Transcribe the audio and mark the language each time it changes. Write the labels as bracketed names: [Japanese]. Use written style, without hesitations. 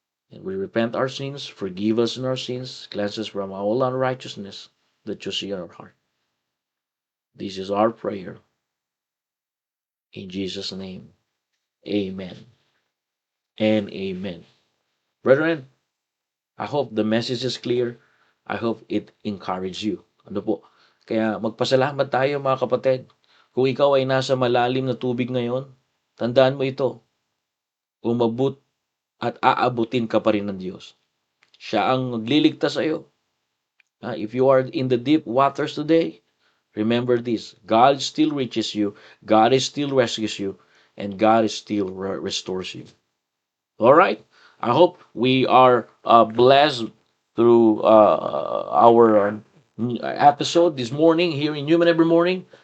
[English] And we repent our sins, forgive us in our sins, cleanse us from all unrighteousness that you see in our heart. This is our prayer. In Jesus' name, amen and amen. Brethren, I hope the message is clear. I hope it encouraged you. [Filipino] Ano po? Kaya magpasalamat tayo mga kapatid. Kung ikaw ay nasa malalim na tubig ngayon, tandaan mo ito. Umabot at aabutin ka pa rin ng Diyos. Siya ang magliligtas sa iyo. [English] If you are in the deep waters today, remember this. God still reaches you. God is still rescues you. And God is still restores you. All right. I hope we are blessed through our episode this morning here in Human Every Morning.